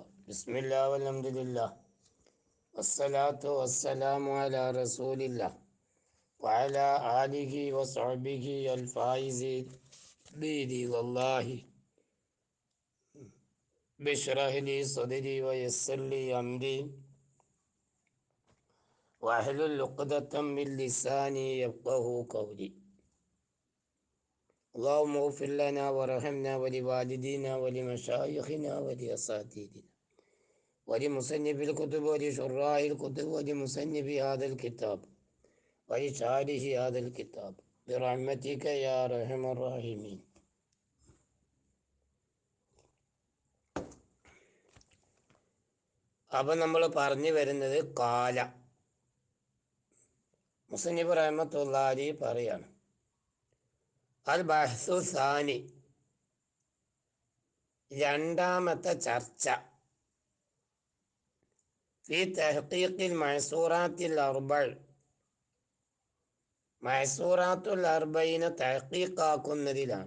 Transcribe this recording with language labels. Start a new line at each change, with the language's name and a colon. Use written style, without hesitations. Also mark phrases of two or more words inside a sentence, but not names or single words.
Arabic: بسم الله والحمد لله والصلاة والسلام على رسول الله وعلى آله وصحبه الفائزين بالله اشرح لي صدري ويسر لي أمري واحلل عقدة من لساني يفقهوا قولي. اللهم اغفر لنا وارحمنا ولوالدينا ولمشايخنا ولأساتذتنا ولمصنف الكتب ولشراح الكتب ولمصنف هذا الكتاب ولشارح هذا الكتاب برحمتك يا أرحم الراحمين.
Malayalam: അപ്പം നമ്മൾ പറഞ്ഞു വരുന്നത്
Arabic: قال المصنف رحمه الله
Malayalam: പറയാണ്,
Arabic: البحث الثاني,
Malayalam: രണ്ടാമത്തെ ചർച്ച,
Arabic: في تحقيق المأثورات الأربع, المأثورات الأربعين
Malayalam: തഹ്ഖീഖാക്കുന്നതിലാണ്.